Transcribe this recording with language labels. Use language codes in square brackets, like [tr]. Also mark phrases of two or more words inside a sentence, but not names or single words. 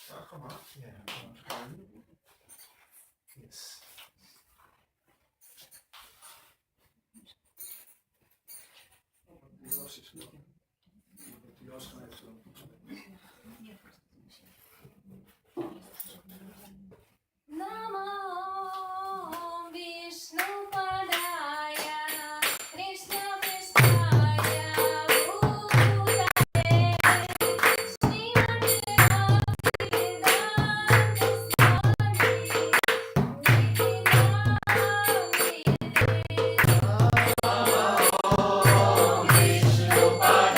[en] come on. Yeah. Yes. Yours is good. [nl] Yours kan even zo. [sa] Namo Vishnupadaya Krishna Prestaya Bhutale Srimati Bhaktivedanta Swami Niti Namite